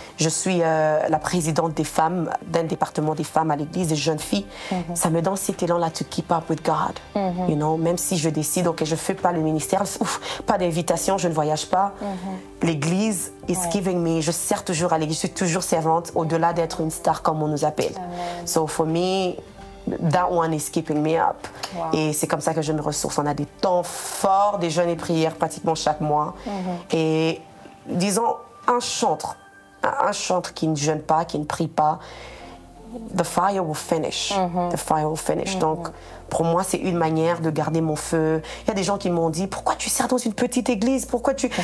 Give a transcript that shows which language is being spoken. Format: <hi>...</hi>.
<fr>Je suis la présidente des femmes, d'un département des femmes à l'église, des jeunes filles. Ça me donne cet élan-là</fr> <en>to keep up with God.</en> <fr>Même si je décide, OK, je ne fais pas le ministère, pas d'invitation, je ne voyage pas. L'église</fr> <en>is giving me,</en> <fr>je sers toujours à l'église, je suis toujours servante, au-delà d'être une star comme on nous appelle.</fr> <en>So for me, that one is keeping me up.</en> <fr>Et c'est comme ça que je me ressource. On a des temps forts, des jeûnes et prières pratiquement chaque mois. Et disons, un chantre qui ne jeûne pas, qui ne prie pas,</fr> <en>the fire will finish. The fire will finish.</en> <fr>Donc, pour moi, c'est une manière de garder mon feu. Il y a des gens qui m'ont dit, pourquoi tu sers dans une petite église? Pourquoi tu...</fr>